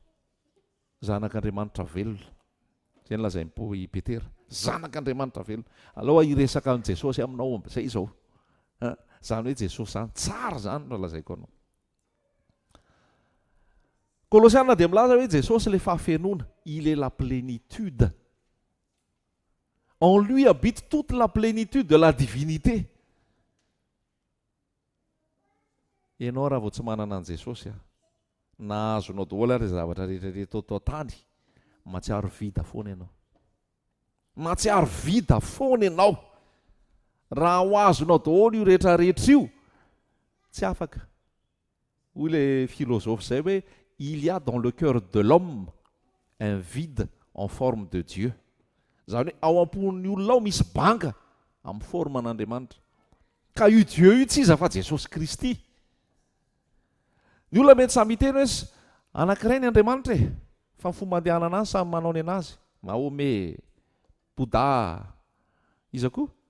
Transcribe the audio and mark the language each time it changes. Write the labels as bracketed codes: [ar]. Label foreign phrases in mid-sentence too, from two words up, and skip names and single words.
[mg] Zanak'Andriamanitra velona. Zay ny lazain'i i Petera. Zanak'Andriamanitra velona. Aloha iresaka an'i Jesosy aminao zay izao. Zany hoe Jesosy zany tsara zany no lazaiko anao. Kolosiana dia milaza hoe Jesosy le fahafenoana, [fr] il est la plénitude. En lui habite toute la plénitude de la divinité. [mg] Ianao raha vao tsy manana an' Jesosy nahazonao daholo ary zavatra rehetrarehetra tao tany, matsiaro vida foana ianao. Matsiaro vida foana ianao. Raha ho azonao daholo io rehetrarehetra io, tsy afaka. Hoy ilay philosophe zay hoe [fr] il y a dans le cœur de l'homme un vide en forme de Dieu. [mg] Zany hoe ao am-pon'ny olona ao misy banga amin'ny forman'Andriamanitra. Ka io Dieu io tsy iza fa Jesosy Kristy. Ny olona mety samy miteny hoe anankiray ny Andriamanitra e, fa ny fomba andehanana azy samy manao ny anazy. Mahome, Bouddha, iza koa?